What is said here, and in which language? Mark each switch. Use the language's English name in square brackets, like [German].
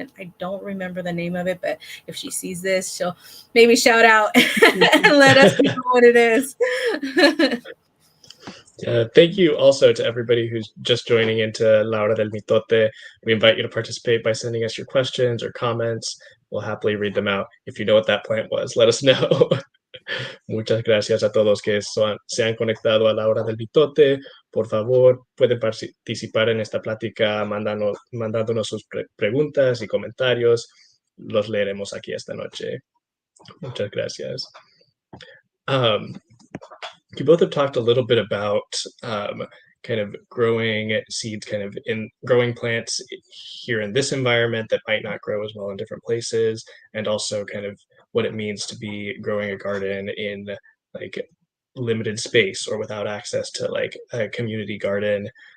[English] And I don't remember the name of it, but if she sees this, she'll maybe shout out and let us know what it is. Thank you also to everybody who's just joining into La Hora del Mitote. We invite you to participate by sending us your questions or comments. We'll happily read them out. If you know what that plant was, let us know. [Spanish] Muchas gracias a todos que se han conectado a la hora del mitote. Por favor, pueden participar en esta plática mandándonos sus preguntas y comentarios. Los leeremos aquí esta noche. Muchas gracias. [English] You both have talked a little bit about kind of growing seeds, kind of in growing plants here in this environment that might not grow as well in different places, and also kind of what it means to be growing a garden in like limited space or without access to like a community garden,